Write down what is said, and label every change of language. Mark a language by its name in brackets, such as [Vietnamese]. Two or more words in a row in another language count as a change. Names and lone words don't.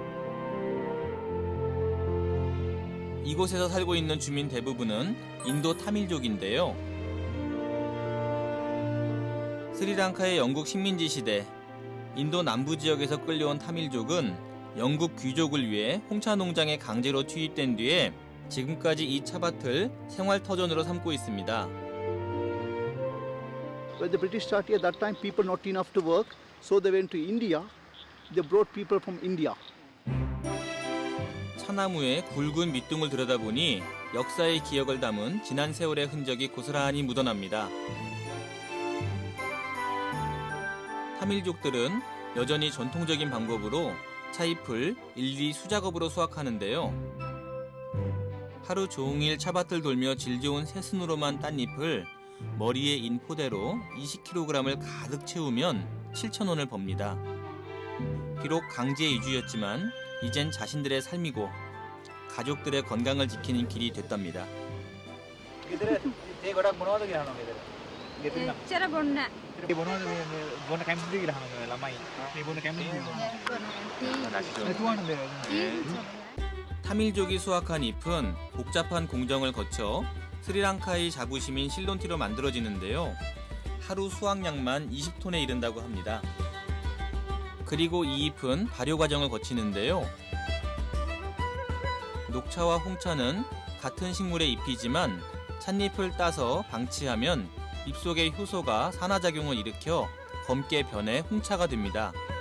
[Korean] 이곳에서 살고 있는 주민 대부분은 인도 타밀족인데요. 스리랑카의 영국 식민지 시대, 인도 남부 지역에서 끌려온 타밀족은 영국 귀족을 위해 홍차 농장에 강제로 투입된 뒤에 지금까지 이 차밭을 생활 터전으로 삼고 있습니다. [English] When the British started at that time, people not enough to work, so they went to India. They brought people from India. [Korean] 차나무에 굵은 밑둥을 들여다보니 역사의 기억을 담은 지난 세월의 흔적이 고스란히 묻어납니다. 타밀족들은 여전히 전통적인 방법으로 차잎을 일일이 수작업으로 수확하는데요. 하루 종일 차밭을 돌며 질 좋은 새순으로만 딴 잎을 머리에 인 포대로 20kg을 가득 채우면 7,000원을 법니다. 비록 강제 이주였지만 이젠 자신들의 삶이고 가족들의 건강을 지키는 길이 됐답니다. [Sinhala] ගෙදර ඒ ගොඩක් මොනවද කියලා අහනවා ගෙදර. ගෙදර නම් එච්චර බොන්න ඒ මොනවද මේ බොන්න කැමතිද කියලා අහනවා ළමයි. මේ බොන්න කැමතිද? නැතුවන්නේ [Korean] 타밀족이 수확한 잎은 복잡한 공정을 거쳐 스리랑카의 자부심인 실론티로 만들어지는데요. 하루 수확량만 20톤에 이른다고 합니다. 그리고 이 잎은 발효 과정을 거치는데요. 녹차와 홍차는 같은 식물의 잎이지만 찻잎을 따서 방치하면 잎속의 효소가 산화작용을 일으켜 검게 변해 홍차가 됩니다.